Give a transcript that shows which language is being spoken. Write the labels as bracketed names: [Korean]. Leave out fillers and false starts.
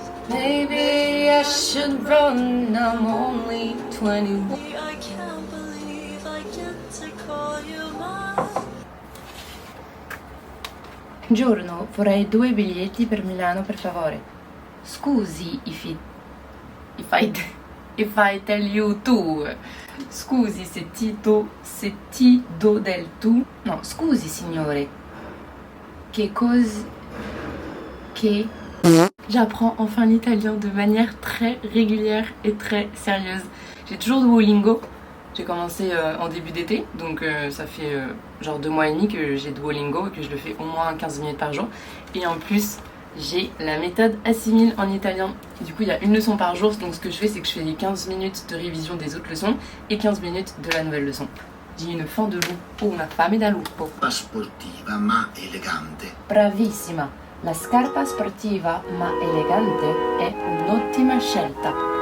[English] Maybe I should run, I'm only 21. I can't believe I get to call you mine. [Italian] Buongiorno, vorrei 2 biglietti per Milano, per favore. [English] Scusi, if I tell you tu. [Italian] Scusi se ti do del tu. No, scusi signore. Che cosa... Che... [French] J'apprends enfin l'italien de manière très régulière et très sérieuse. J'ai toujours Duolingo. J'ai commencé en début d'été, donc ça fait genre 2 mois et demi que j'ai Duolingo et que je le fais au moins 15 minutes par jour. Et en plus, j'ai la méthode Assimil en italien. Et du coup, il y a une leçon par jour, donc ce que je fais, c'est que je fais les 15 minutes de révision des autres leçons et 15 minutes de la nouvelle leçon. J'ai une fan de lupo, [Italian] una fame da lupo. Sportiva ma elegante. Bravissima. La scarpa sportiva ma elegante è un'ottima scelta.